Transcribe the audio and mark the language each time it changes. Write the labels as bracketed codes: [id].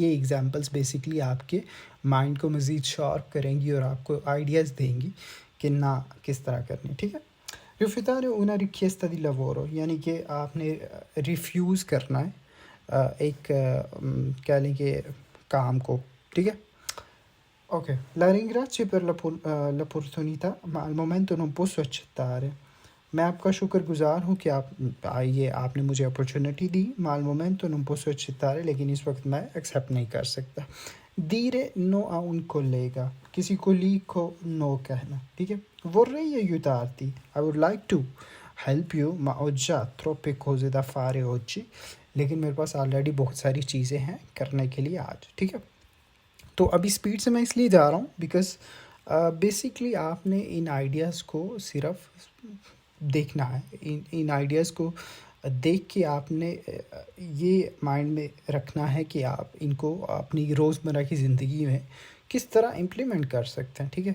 [hi] ये examples basically आपके mind को मज़ीद शार्प करेंगी और आपको आइडियाज़ देंगी कि ना किस तरह करनी है। ठीक है, रिफ्यूज़ारे [it] una richiesta di lavoro, [hi] यानी कि आपने रिफ्यूज़ करना है एक कह लें कि काम को। [it] ठीक है, ok, la ringrazio per l'opportunità, ma al momento non posso accettare. [hi] मैं आपका शुक्रगुज़ार हूँ कि आपने मुझे अपॉर्चुनिटी दी, [it] ma al momento non posso accettare, [hi] लेकिन इस वक्त मैं एक्सेप्ट नहीं कर सकता। [it] dire no a un collega, [hi] किसी कोलीग को नो कहना। ठीक है, [it] vorrei aiutarti, [en] I would like to help you, [it] ma ho già troppe cose da fare oggi, [hi] लेकिन मेरे पास ऑलरेडी बहुत सारी चीज़ें हैं करने के लिए आज। ठीक है, तो अभी स्पीड से मैं इसलिए जा रहा हूँ बिकॉज़ बेसिकली आपने इन आइडियाज़ को सिर्फ देखना है। इन आइडियाज़ को देख के आपने ये माइंड में रखना है कि आप इनको अपनी रोज़मर्रा की ज़िंदगी में किस तरह इम्प्लीमेंट कर सकते हैं।